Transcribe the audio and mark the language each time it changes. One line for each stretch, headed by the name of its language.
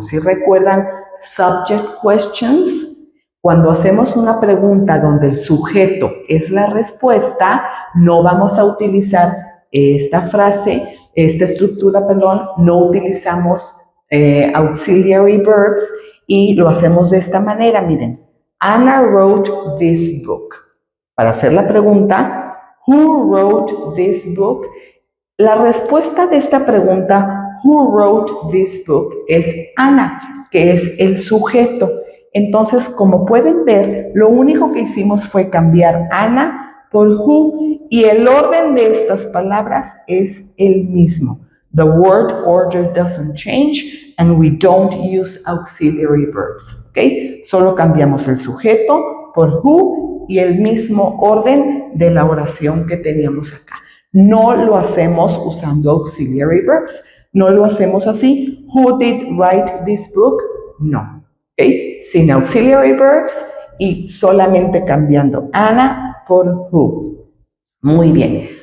Spanish: Si recuerdan subject questions, cuando hacemos una pregunta donde el sujeto es la respuesta, no vamos a utilizar esta frase, esta estructura, perdón, no utilizamos auxiliary verbs y lo hacemos de esta manera, miren.
English: Anna wrote this book.
Spanish: Para hacer la pregunta,
English: who wrote this book?
Spanish: La respuesta de esta pregunta,
English: who wrote this book,
Spanish: es Ana, que es el sujeto. Entonces, como pueden ver, lo único que hicimos fue cambiar Ana por who y el orden de estas palabras es el mismo.
English: The word order doesn't change and we don't use auxiliary verbs. ¿Ok?
Spanish: Solo cambiamos el sujeto por who y el mismo orden de la oración que teníamos acá. No lo hacemos usando auxiliary verbs. No lo hacemos así.
English: Who did write this book? No. ¿Okay?
Spanish: Sin auxiliary verbs y solamente cambiando Anna por who. Muy bien.